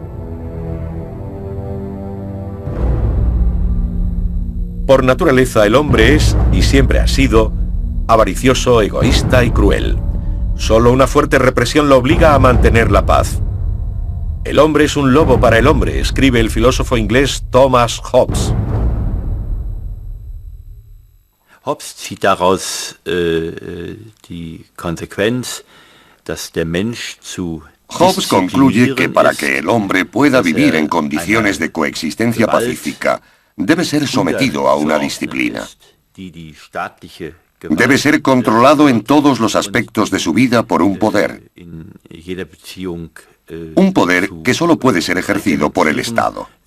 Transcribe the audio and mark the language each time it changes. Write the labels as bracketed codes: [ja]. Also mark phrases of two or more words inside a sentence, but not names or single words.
[es] Por naturaleza, el hombre es, y siempre ha sido, avaricioso, egoísta y cruel. Solo una fuerte represión lo obliga a mantener la paz. El hombre es un lobo para el hombre, escribe el filósofo inglés Thomas Hobbes. [de] Hobbes zieht daraus die Konsequenz, dass der Mensch zu [es] Hobbes concluye que para que el hombre pueda vivir en condiciones de coexistencia pacífica, debe ser sometido a una disciplina. Debe ser controlado en todos los aspectos de su vida por un poder. Un poder que solo puede ser ejercido por el Estado.